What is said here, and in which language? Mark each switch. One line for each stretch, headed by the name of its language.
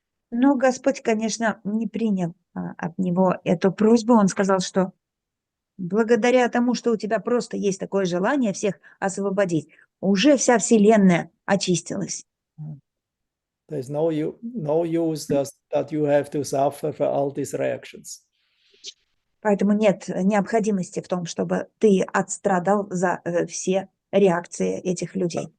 Russian: Но Господь, конечно, не принял от него эту просьбу. Он сказал, что благодаря тому, что у тебя просто есть такое желание всех освободить, уже вся Вселенная очистилась.
English: There's no use that you have to suffer for all these reactions.
Russian: Поэтому нет необходимости в том, чтобы ты отстрадал за все реакции этих людей.